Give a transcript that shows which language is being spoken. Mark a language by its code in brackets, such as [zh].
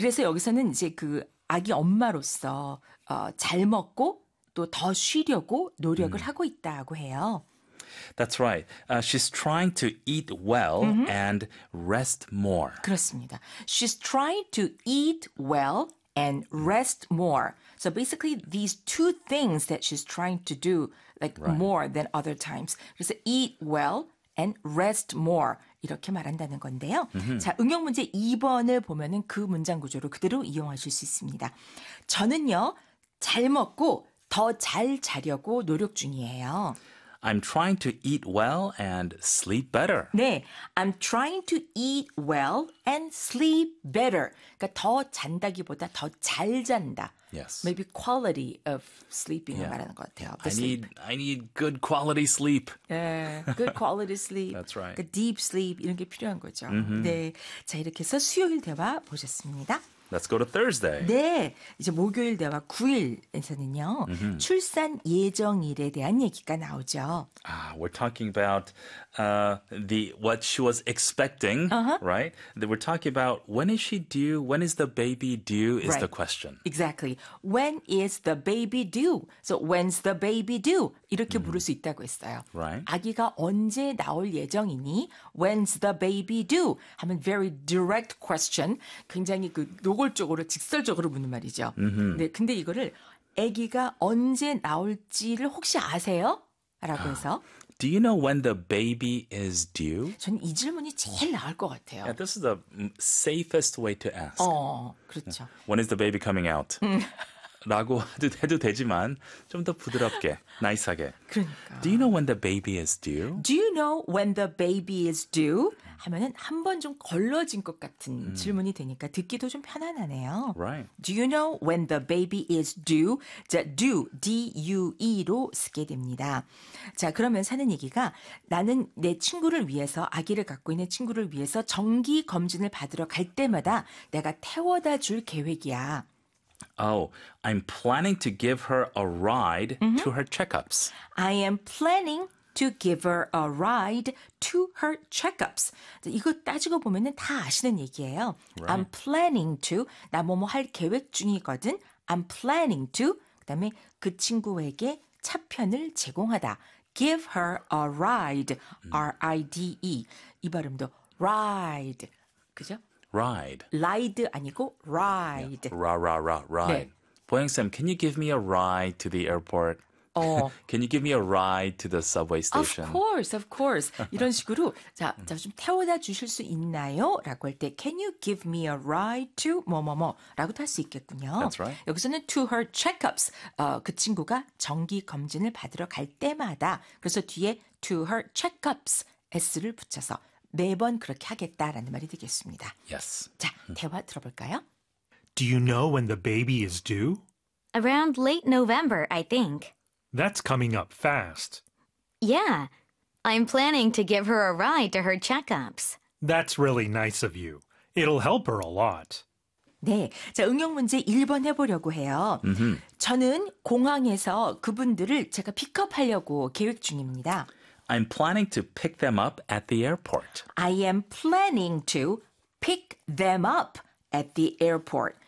[ko] 그래서 여기서는 이제 그 아기 엄마로서 잘 먹고 또더 쉬려고 노력을 하고 있다고 해요. [en] That's right. She's trying to eat well and rest more. [ko] 그렇습니다. [en] She's trying to eat well and rest more. So basically, these two things that she's trying to do, like more than other times. 그래서 eat well and rest more. [ko] 이렇게 말한다는 건데요. 자, 응용 문제 2번을 보면은 그 문장 구조를 그대로 이용하실 수 있습니다. 저는요, 잘 먹고 더잘 자려고 노력 중이에요. [en] I'm trying to eat well and sleep better. 네, I'm trying to eat well and sleep better. [ko] 그러니까 더 잔다기보다 더잘 잔다. [en] Yes. Maybe quality of sleeping을 Yeah. [ko] 말하는 것 같아요. The sleep. [en] I need good quality sleep. Good quality sleep. That's right. [ko] Deep sleep 이런 게 필요한 거죠. 네, 자 이렇게 해서 수요일 대화 보셨습니다. [en] Let's go to Thursday. [ko] 네, 이제 목요일 대화 9일에서는요. 출산 예정일에 대한 얘기가 나오죠. [en] We're talking about what she was expecting, right? We're talking about when is she due? When is the baby due? Is the question. Exactly. When is the baby due? So when's the baby due? [ko] 이렇게 물을 수 있다고 했어요. [en] Right? [ko] 아기가 언제 나올 예정이니? [en] When's the baby due? 하면 very direct question. [ko] 굉장히 그 노골적으로 직설적으로 묻는 말이죠. 네, 근데 이거를 아기가 언제 나올지를 혹시 아세요? 라고 해서 [en] Do you know when the baby is due? [ko] 저는 이 질문이 제일 나을 것 같아요. [en] Yeah, this is the safest way to ask. [ko] 그렇죠. [en] When is the baby coming out? [ko] 라고 해도 되지만 좀더 부드럽게, 나이스하게. [en] Do you [ko] 그러니까. [en] know when the baby is due? Do you know when the baby is due? [ko] 하면은 한번좀 걸러진 것 같은 질문이 되니까 듣기도 좀 편안하네요. [en] Do you know when the baby is due? [ko] 자, due, D-U-E로 쓰게 됩니다. 자, 그러면 사는 얘기가 나는 내 친구를 위해서, 아기를 갖고 있는 친구를 위해서 정기 검진을 받으러 갈 때마다 내가 태워다 줄 계획이야. [en] Oh, I'm planning to give her a ride to her checkups. I am planning to give her a ride to her checkups. [ko] 이거 따지고 보면은 다 아시는 얘기예요. I'm planning to 나 뭐뭐 할 계획 중이거든. I'm planning to 그다음에 그 친구에게 차편을 제공하다. [en] Give her a ride. R-I-D-E 이 발음도 ride 그죠? [ko] Ride 아니고 ride. 네. [en] Ride. Boyoungsam, can you give me a ride to the airport? Can you give me a ride to the subway Of station? course, of course. [ko] 이런 식으로 자, 자좀 태워다 주실 수 있나요? [en] 라고 할 때, Can you give me a ride to 뭐뭐뭐? 라고도 할수 있겠군요. That's right. [ko] 여기서는 to her checkups. 그 친구가 정기 검진을 받으러 갈 때마다, 그래서 뒤에 to her checkups S를 붙여서 매번 그렇게 하겠다라는 말이 되겠습니다. [en] Yes. [ko] 자, 대화 들어볼까요? [en] Do you know when the baby is due? Around late November, I think. That's coming up fast. Yeah, I'm planning to give her a ride to her checkups. That's really nice of you. It'll help her a lot. [ko] 네, 자, 응용 문제 1번 해보려고 해요. 저는 공항에서 그분들을 제가 픽업하려고 계획 중입니다. [en] I'm planning to pick them up at the airport. I am planning to pick them up at the airport.